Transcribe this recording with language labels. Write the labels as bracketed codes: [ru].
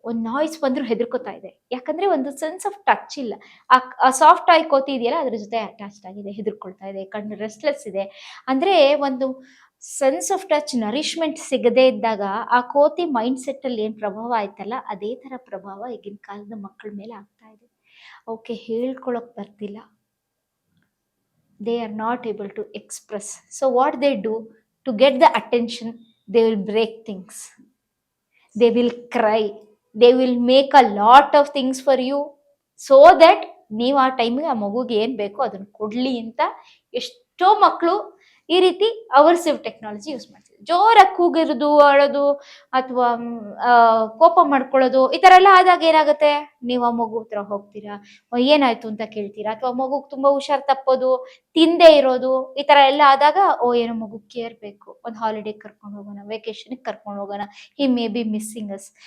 [kn] ಒಂದು ನಾಯ್ಸ್ ಬಂದ್ರು ಹೆದರ್ಕೋತಾ ಇದೆ, ಯಾಕಂದ್ರೆ ಒಂದು ಸೆನ್ಸ್ ಆಫ್ ಟಚ್ ಇಲ್ಲ. ಆ ಸಾಫ್ಟ್ ಟಾಯ್ ಕೋತಿ ಇದೆಯಲ್ಲ ಅದ್ರ ಜೊತೆ ಅಟ್ಯಾಚ್ಡ್ ಆಗಿದೆ, ಹೆದರ್ಕೊಳ್ತಾ ಇದೆ, ಕಣ್ಣು ರೆಸ್ಟ್ಲೆಸ್ ಇದೆ. ಅಂದ್ರೆ ಒಂದು ಸೆನ್ಸ್ ಆಫ್ ಟಚ್, ನರಿಶ್ಮೆಂಟ್ ಸಿಗದೇ ಇದ್ದಾಗ ಆ ಕೋತಿ ಮೈಂಡ್ ಸೆಟ್ ಅಲ್ಲಿ ಏನ್ ಪ್ರಭಾವ ಆಯ್ತಲ್ಲ, ಅದೇ ತರ ಪ್ರಭಾವ ಈಗಿನ ಕಾಲದ ಮಕ್ಕಳ ಮೇಲೆ ಆಗ್ತಾ ಇದೆ. ಓಕೆ, ಹೇಳ್ಕೊಳಕ್ ಬರ್ತಿಲ್ಲ, [en] they are not able to express. So what they do to get the attention, they will break things, they will cry, they will make a lot of things for you so that [kn] ನೀವು ಆ ಟೈಮಿಗೆ ಆ ಮಗುಗೆ ಏನು ಬೇಕೋ ಅದನ್ನು ಕೊಡ್ಲಿ ಅಂತ ಎಷ್ಟೋ ಮಕ್ಕಳು ಈ ರೀತಿ ಅವರ್ಸಿವ್ ಟೆಕ್ನಾಲಜಿ ಯೂಸ್ ಮಾಡ್ತಿದ್ರು. ಜೋರಾಗಿ ಕೂಗಿರೋದು, ಅಳೋದು, ಅಥವಾ ಕೋಪ ಮಾಡ್ಕೊಳ್ಳೋದು, ಈ ಥರ ಎಲ್ಲ ಆದಾಗ ಏನಾಗುತ್ತೆ, ನೀವು ಆ ಮಗು ಹತ್ರ ಹೋಗ್ತೀರಾ, ಏನಾಯ್ತು ಅಂತ ಕೇಳ್ತೀರಾ, ಅಥವಾ ಮಗುಗೆ ತುಂಬಾ ಹುಷಾರ್ ತಪ್ಪೋದು, ತಿಂದೇ ಇರೋದು, ಈ ಥರ ಎಲ್ಲ ಆದಾಗ ಏನೋ ಮಗು ಕೇರ್ ಬೇಕು, ಒಂದು ಹಾಲಿಡೇ ಕರ್ಕೊಂಡು ಹೋಗೋಣ, ವೆಕೇಶನ್ಗೆ ಕರ್ಕೊಂಡು ಹೋಗೋಣ, [en] He may be missing us.